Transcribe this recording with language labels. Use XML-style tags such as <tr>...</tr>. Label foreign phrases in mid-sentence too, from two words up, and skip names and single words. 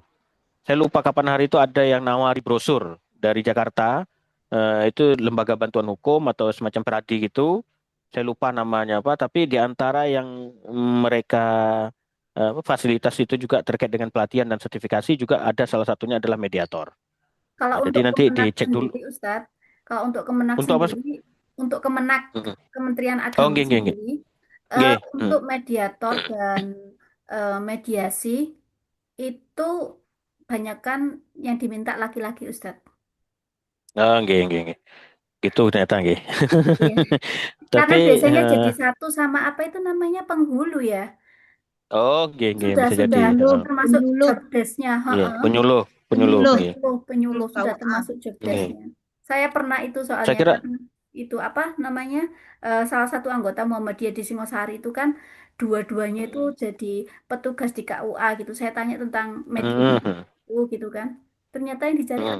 <id>Saya lupa kapan hari itu ada yang nawari brosur dari Jakarta, itu lembaga bantuan hukum atau semacam peradi gitu. Saya lupa namanya apa, tapi di antara yang mereka fasilitas itu juga terkait dengan pelatihan dan sertifikasi juga ada salah satunya adalah mediator. Kalau Nah, jadi untuk nanti Kemenak dicek dulu sendiri, Ustadz, kalau untuk Kemenak untuk apa? sendiri, untuk Kemenak Mm-mm. Kementerian Oh, Agama</id> <jv>nggih, nggih, nggih.</jv> <id>sendiri, Nggih, untuk mediator dan mediasi itu banyakkan yang diminta laki-laki, Ustadz.</id> <jv>Oh, nggih, nggih, nggih.</jv> <id>Gitu ternyata nggih. Iya. Karena Tapi biasanya jadi satu sama apa itu namanya penghulu ya.</id> <jv>oh, nggih, nggih</jv> <id>Sudah bisa jadi. sudah Penyuluh, termasuk penyuluh,</id> <en>job desk-</en> <id>nya, Nggih, heeh. penyuluh, penyuluh penyuluh nggih. Penyuluh sudah KUA. termasuk job Nggih. desk-nya. Saya pernah itu Saya soalnya kira karena itu apa namanya salah satu anggota Muhammadiyah di Singosari itu kan dua-duanya itu jadi petugas di KUA gitu. Saya tanya tentang media mm, itu gitu kan. Ternyata yang dicari mm.</id>